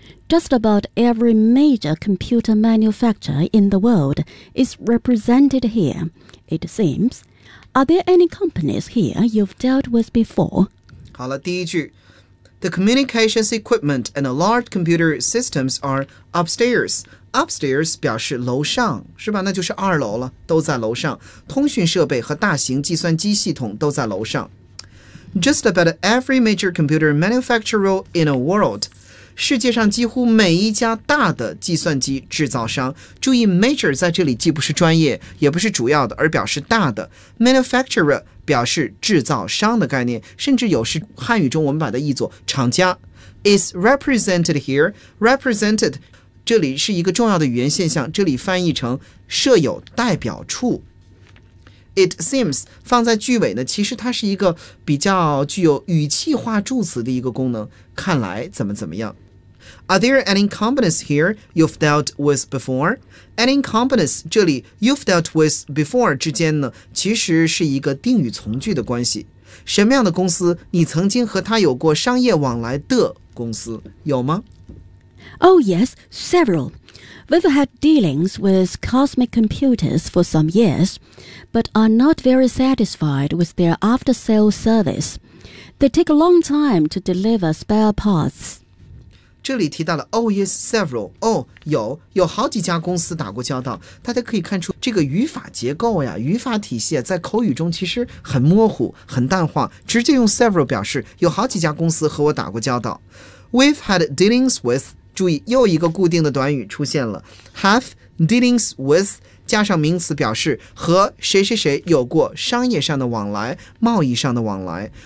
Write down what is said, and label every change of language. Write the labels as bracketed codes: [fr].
[en] Just about every major computer manufacturer in the world is represented here, it seems. Are there any companies here you've dealt with before? [zh] 好了，第一句。 [en] The communications equipment and large computer systems are upstairs. [zh] Upstairs 表示楼上，是吧？那就是二楼了，都在楼上。通讯设备和大型计算机系统都在楼上。 [en] Just about every major computer manufacturer in the world... [zh] 世界上几乎每一家大的计算机制造商，注意 major 在这里既不是专业也不是主要的，而表示大的。 manufacturer 表示制造商的概念，甚至有时汉语中我们把它译作厂家。 is represented here， represented 这里是一个重要的语言现象，这里翻译成设有代表处。 It seems 放在句尾呢，其实它是一个比较具有语气化助词的一个功能，看来怎么怎么样。 [en] Are there any companies here you've dealt with before? [zh] Any companies 这里 you've dealt with before 之间呢，其实是一个定语从句的关系。什么样的公司你曾经和他有过商业往来的公司，有吗？ [en] Oh yes, severalWe've had dealings with Cosmic Computers for some years, but are not very satisfied with their after-sale service. They take a long time to deliver spare parts. [zh] 这里提到了 Oh yes, several. Oh, 有好几家公司打过交道。大家可以看出这个语法结构呀，语法体系在口语中其实很模糊，很淡化，直接用 several 表示有好几家公司和我打过交道。 We've had dealings with... 注意又一个固定的短语出现了， have dealings with 加上名词表示和谁谁谁有过商业上的往来，贸易上的往来。